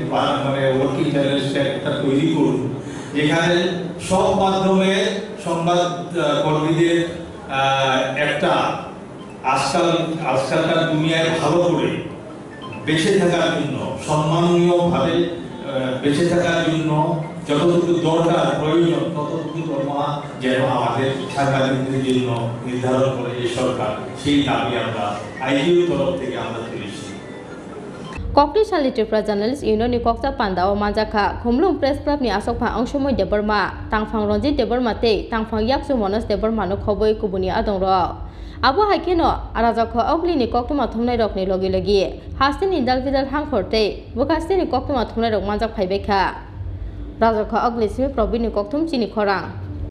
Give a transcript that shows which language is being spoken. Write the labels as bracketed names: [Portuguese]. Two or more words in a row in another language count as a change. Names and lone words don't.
[Bangla] মানে [English] working journalist act [Bangla] তৈরি করুন, যেখানে সব মাধ্যমে সংবাদ কর্মীদের একটা আজকালকার দুনিয়ায় ভালো করে বেঁচে থাকার জন্য, সম্মাননীয়ভাবে বেঁচে থাকার জন্য যতটুকু দরকার প্রয়োজন ততটুকু দরমা যেন আমাদের সাংবাদিকদের জন্য নির্ধারণ করে এই সরকার, সেই দাবি আমরা আইজিও তরফ থেকে আমরা তুলেছি। [Kok Borok] Kokti Shali Tripura Journalist Union ni Koksa Panda o Manjaka Khumlum Press Club ni Asok Pha Angshomoi Deborma Tangphang Ronjit Deborma te Tangphang Yaksu Monas Deborma no Khoboi Kubuni Adong ro Abo Haikeno Arazakho Ogli ni Koktuma Thumnai Rok ni logi logi Hastin Indal Vidal Hangforte Bukasti ni Koktuma Thumnai Rok Manjak Phaibekha Razakho Ogli Simi Probi ni Koktum Chini Khorang